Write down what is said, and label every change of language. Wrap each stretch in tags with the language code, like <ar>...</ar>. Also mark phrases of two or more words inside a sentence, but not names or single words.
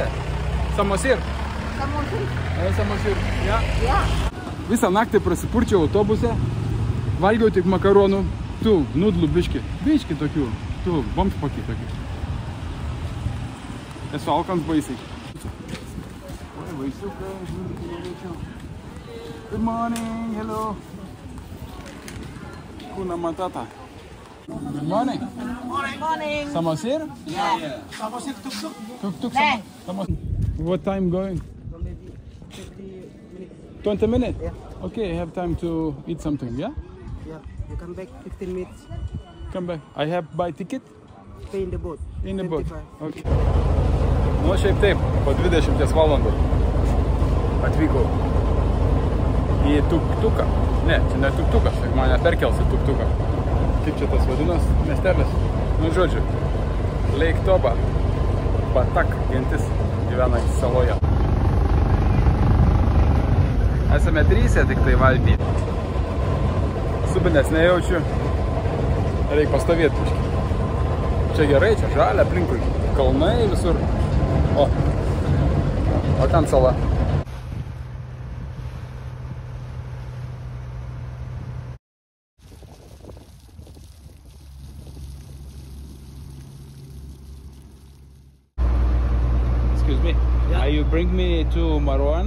<lt>Samosir. Samosir. Ja? Visą naktį prasipurčiau autobuse. Valgiau tik makaronų. Tų, nudlų biški. Biški tokių. Tų, bomžpakį tokių. Esu alkans baisiai. Oi, vaisiukai, žiūrėčiau.</lt> <en>Good morning, hello.</en> <sw>Kuna Matata.</sw> <en>Good morning. Morning. Samosir? Yeah. Samosir tuk-tuk. Tuk-tuk. What time going? 20 minutes? Yeah. Okay, I have time to eat something, yeah? Yeah, you come back 15 minutes. Come back. I have buy ticket? Pay in the boat. In the boat. 25. Okay.</en> <lt>Nu, šiaip taip, po 20 valandų atvykau į tuk-tuką. Ne, čia ne tuk-tukas, mane perkels į tuk-tuką. Kaip čia tas vadinas miestelis? Nu, žodžiu, Lake Toba, Batak gentis gyvena saloje. Esame trysia tik tai valty. Subinės nejaučiu. Reikia pastovėti biškį. Čia gerai, čia žalia aplinkui. Kalnai visur. O ten sala.</lt> <en>Excuse me. Yeah. You bring me to Marwan?</en>